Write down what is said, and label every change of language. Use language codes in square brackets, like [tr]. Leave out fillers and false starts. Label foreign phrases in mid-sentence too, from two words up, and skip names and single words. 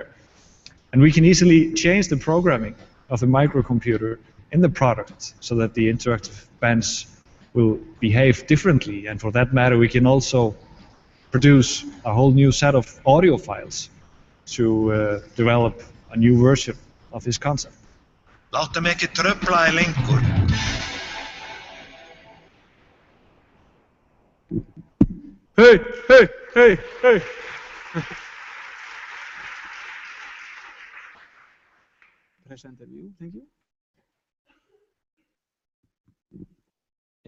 [en] And we can easily change the programming of the microcomputer in the product so that the interactive bench will behave differently. And for that matter, we can also produce a whole new set of audio files to develop a new version of this concept. [is] Láttu mig ekki trufla þig lengur. [en] Hey. Presenter view, thank you. Yeah.